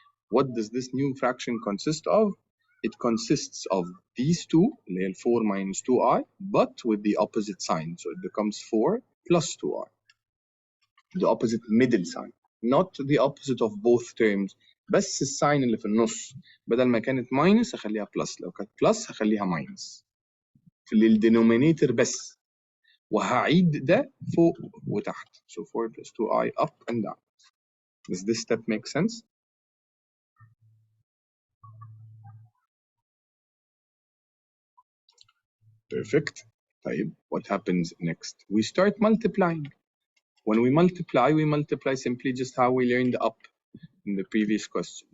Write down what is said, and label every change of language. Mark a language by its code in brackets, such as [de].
[en] What does this new fraction consist of? It consists of these two, 4 minus 2i, but with the opposite sign. So it becomes 4 plus 2i. The opposite middle sign. Not the opposite of both terms. [ar] بس الساين اللي في النص بدل ما كانت ماينس اخليها بلس، لو كانت بلس هخليها ماينس في الدينومينيتور بس، وهعيد ده فوق وتحت. [en] So 4 plus 2i up and down. Does this step make sense? Perfect. طيب, what happens next? We start multiplying. When we multiply simply just how we learned up in the previous question.